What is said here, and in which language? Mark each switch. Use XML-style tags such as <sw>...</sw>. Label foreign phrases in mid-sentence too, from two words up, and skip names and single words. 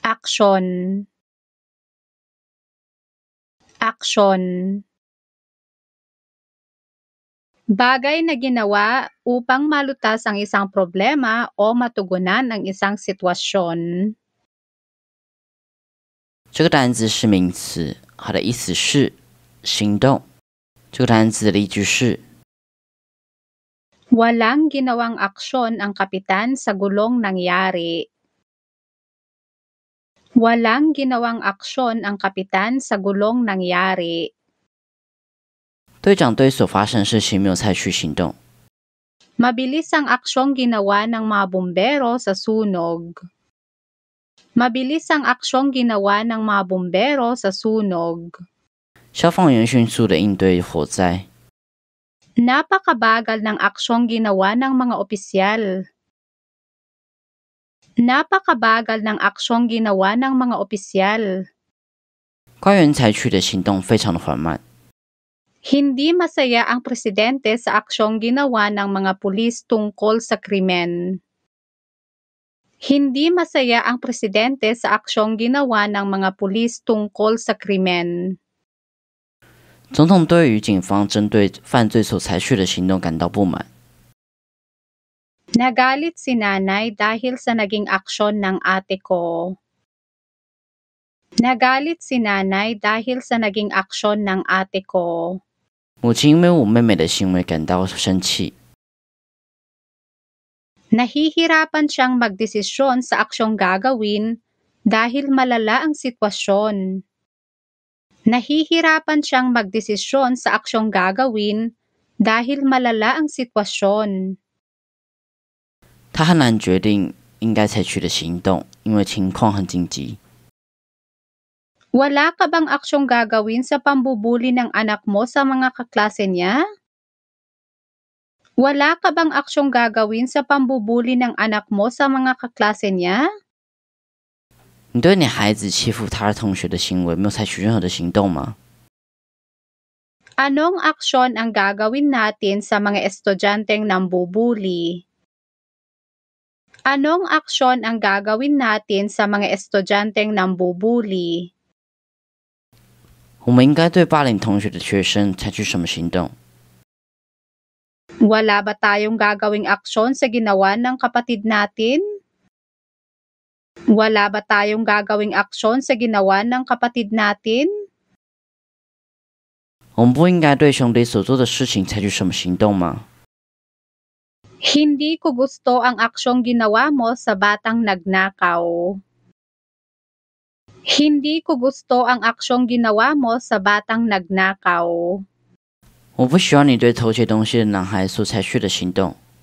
<en>Action. Action.</en> <tl>Bagay na ginawa upang malutas ang isang problema o matugunan ang isang sitwasyon.</tl> <zh>这个单词是名词，它的意思是行动。这个单词的例句是</zh> <tl>Walang ginawang aksyon ang kapitan sa gulong nangyari. Walang ginawang aksyon ang kapitan sa gulong nangyari.</tl> <zh>队长对所发生的事情没有采取行动。</zh> <tl>Mabilis ang aksyong ginawa ng mga bumbero sa sunog. Mabilis ang aksyong ginawa ng mga bumbero sa sunog.</tl> <zh>消防员迅速的应对火灾。</zh> <tl>Napakabagal ng aksyong ginawa ng mga opisyal. Napakabagal ng aksyong ginawa ng mga opisyal.</tl> <zh>官员采取的行动非常的缓慢。</zh> <tl>Hindi masaya ang presidente sa aksyong ginawa ng mga pulis tungkol sa krimen. Hindi masaya ang presidente sa aksyong ginawa ng mga pulis tungkol sa krimen.</tl> <zh>总统对于警方针对犯罪所采取的行动感到不满。</zh> <tl>Nagalit si nanay dahil sa naging aksyon ng ate ko. Nagalit si nanay dahil sa naging aksyon ng ate ko.</tl> <zh>母亲因为我妹妹的行为感到生气。</zh> <tl>Nahihirapan siyang magdesisyon sa aksyong gagawin dahil malala ang sitwasyon. Nahihirapan siyang magdesisyon sa aksyong gagawin dahil malala ang sitwasyon.</tl> <zh>他很难决定应该采取的行动，因为情况很紧急。</zh> <tl>Wala ka bang aksyong gagawin sa pambubuli ng anak mo sa mga kaklase niya? Wala ka bang aksyong gagawin sa pambubuli ng anak mo sa mga kaklase niya?</tl> <zh>你对你孩子欺负他的同学的行为没有采取任何的行动吗？</zh> <tl>Anong aksyon ang gagawin natin sa mga estudyanteng nambubuli? Anong aksyon ang gagawin natin sa mga estudyanteng nambubuli?</tl> <zh>我们应该对霸凌同学的学生采取什么行动？</zh> <tl>Wala ba tayong gagawing aksyon sa ginawa ng kapatid natin? Wala ba tayong gagawing aksyon sa ginawa ng kapatid natin?</tl> <zh>我们不应该对兄弟所做的事情采取什么行动吗？</zh> <tl>Hindi ko gusto ang aksyong ginawa mo sa batang nagnakaw. Hindi ko gusto ang aksyong ginawa mo sa batang nagnakaw.</tl> <zh>我不喜欢你对偷窃东西的男孩所采取的行动。</zh>